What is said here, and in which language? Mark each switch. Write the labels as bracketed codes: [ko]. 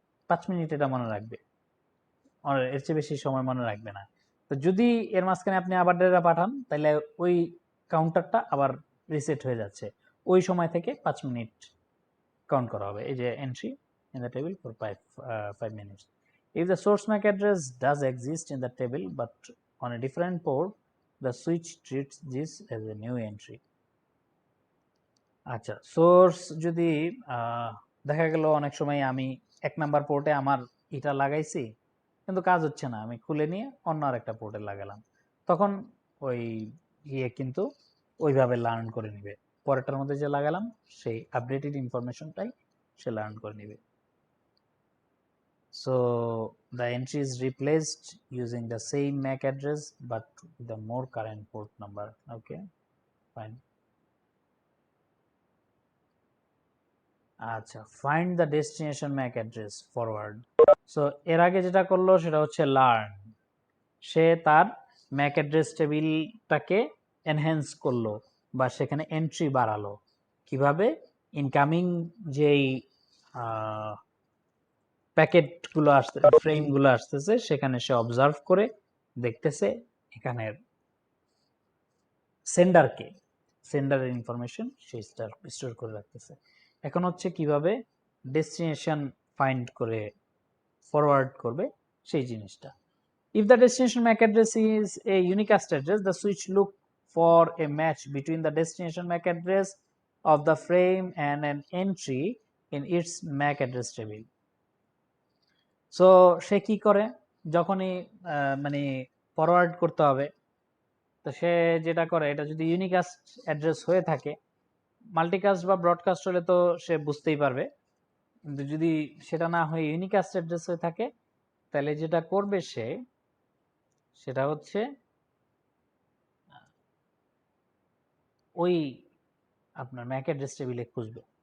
[bn] 5 minute এটা মনে রাখবে, আর এর চেয়ে বেশি সময় মনে রাখবে না। তো যদি এর মাঝখানে আপনি আবার ডেটা পাঠান তাহলে ওই কাউন্টারটা আবার রিসেট হয়ে যাচ্ছে, ওই সময় থেকে 5 মিনিট কাউন্ট করা হবে। এই যে [en] Entry in the table for 5 minutes. If the source MAC address does exist in the table but on a different port, the switch treats this as a new entry. [bn] আচ্ছা, source যদি দেখা গেল অনেক সময় আমি 1 নাম্বার পোর্টে আমার এটা লাগাইছি কিন্তু কাজ হচ্ছে না, আমি খুলে নিয়ে অন্য আরেকটা পোর্টে লাগালাম, তখন ওই কিন্তু ওইভাবে লার্ন করে নিবে, পরেরটার মধ্যে যে লাগালাম সেই আপডেটেড ইনফরমেশনটাই সে লার্ন করে নিবে। [en] So the entry is replaced using the same MAC address but with a more current port number. Okay, fine. [bn] আচ্ছা, [en] Find the destination MAC address forward. [bn] So এর আগে যেটা করলো সেটা হচ্ছে লার্ন, সে তার ম্যাক অ্যাড্রেস টেবিলটাকে এনহ্যান্স করলো বা সেখানে এন্ট্রি বাড়ালো কিভাবে, ইনকামিং যেই প্যাকেটগুলো আসতে ফ্রেমগুলো আসতেছে সেখানে সে অবজার্ভ করে দেখতেছে এখানের সেন্ডারকে, সেন্ডারের ইনফরমেশন সে স্টোর করে রাখতেছে এখন হচ্ছে কিভাবে ডেস্টিনেশন ফাইন্ড করে ফরওয়ার্ড করবে সেই জিনিসটা। [en] If the destination MAC address is a unicast address, the switch look for a match between the destination MAC address of the frame and an entry in its MAC address table. [bn] So সে কি করে, যখনই মানে forward করতে হবে, তো সে যেটা করে, এটা যদি ইউনিকাস্ট অ্যাড্রেস হয়ে থাকে, মাল্টিকাস্ট বা ব্রডকাস্ট হলে তো সে বুঝতেই পারবে, কিন্তু যদি সেটা না হয়ে ইউনিকাস্ট অ্যাড্রেস হয়ে থাকে, তাহলে যেটা করবে সেটা হচ্ছে ওই আপনার ম্যাক অ্যাড্রেস টেবিলে খুঁজবে।